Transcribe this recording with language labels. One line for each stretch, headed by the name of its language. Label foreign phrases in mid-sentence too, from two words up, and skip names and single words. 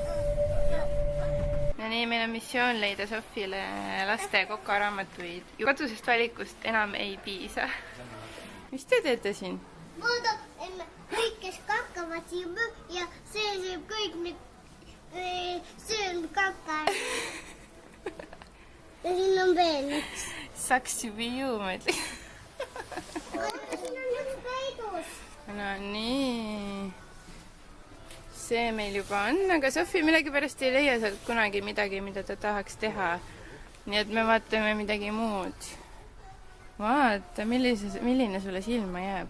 Estonian: No nii, meil on missioon leida Sofile laste kokaraamatuid. Kodusest valikust enam ei piisa. Mis te teete siin? Vaata, emme, kõik, kes kakkavad siin ja see sööb kõik sööb kakka. Ja siin on veel üks.
English: Sucks to be you,
Estonian: ma ütlen. Siin on üks peidus. No nii. See meil juba on, aga Sofi millegipärast ei leia sealt kunagi midagi, mida ta tahaks teha. Nii et me vaatame midagi muud. Vaata, milline sulle silma jääb.